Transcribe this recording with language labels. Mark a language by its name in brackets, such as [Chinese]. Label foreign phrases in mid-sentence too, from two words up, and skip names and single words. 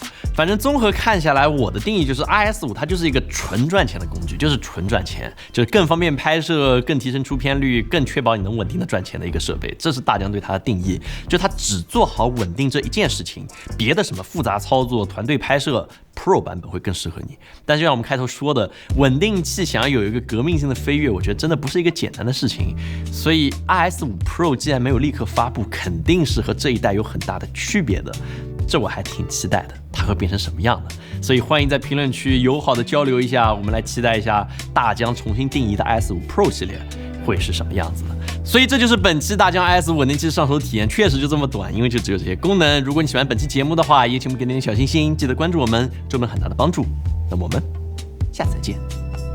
[Chinese] 反正綜合看下來，我的定義就是 RS5 它就是一個純賺錢的工具，就是純賺錢，就是更方便拍攝，更提升出片率，更確保你能穩定的賺錢的一個設備。這是大疆對它的定義，就它只做好穩定這一件事情，別的什麼複雜操作、團隊拍攝，Pro 版本會更適合你。但就像我們開頭說的，穩定器想要有一個革命性的飛躍，我覺得真的不是一個簡單的事情。所以 RS5 Pro 既然沒有立刻發布，肯定是和這一代有很大的區別的。這我還挺期待的，它會變成什麼樣的？所以歡迎在評論區友好的交流一下，我們來期待一下大疆重新定義的 RS5 Pro 系列會是什麼樣子的。所以這就是本期大疆 RS5 穩定器上手體驗，確實就這麼短，因為就只有這些功能。如果你喜歡本期節目的話，也請我們給點小心心，記得關注我們，對我們很大的幫助。那麼我們下次再見。